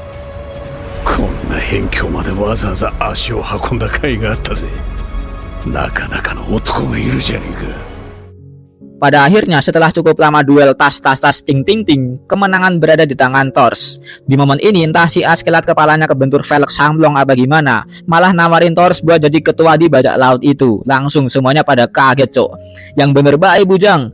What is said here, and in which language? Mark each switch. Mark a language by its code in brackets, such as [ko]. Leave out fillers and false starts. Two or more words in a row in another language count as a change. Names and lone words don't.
[ja] こんな辺境までわざわざ足を運んだ甲斐があったぜ。なかなかの男がいるじゃねえか。 [id] Pada akhirnya setelah cukup lama duel tas ting ting ting, kemenangan berada di tangan Thor. Di momen ini entah si Askeladd kepalanya kebentur velg samblong apa gimana, malah nawarin Thor buat jadi ketua di bajak laut itu. Langsung semuanya pada kaget cok. Yang bener baik bujang.